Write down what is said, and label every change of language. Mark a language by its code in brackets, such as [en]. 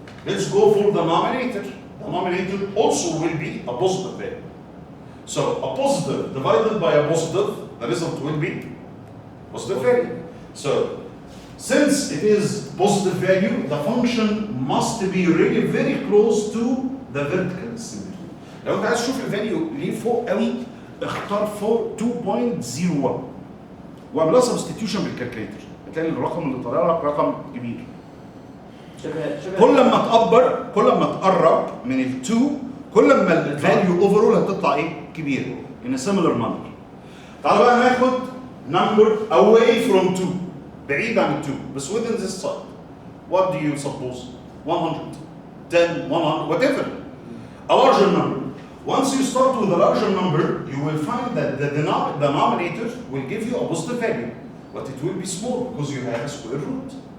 [en] Let's go for the denominator. The denominator also will be a positive value. So a positive divided by a positive, the result will be positive value. So since it is positive value, the function must be really very close to the vertical similitude. [ar] لو انت عايز تشوف الفاليو ليه فوق قوي، اختار فوق 2.01 واعملها سبستيتيوشن بالكالكليتر، هتلاقي الرقم اللي طالع لك رقم كبير. كل ما تقرب من ال2 كل ما الفاليو اوفرول هتطلع ايه؟ كبيره. [en] in a similar manner. [ar] تعال بقى ناخد [en] number away from 2، [ar] بعيد عن 2 بس [en] within this side. What do you suppose? 100, 10, 100, whatever. A larger number. Once you start with a larger number, you will find that the denominator will give you a positive value, but it will be small because you have a square root.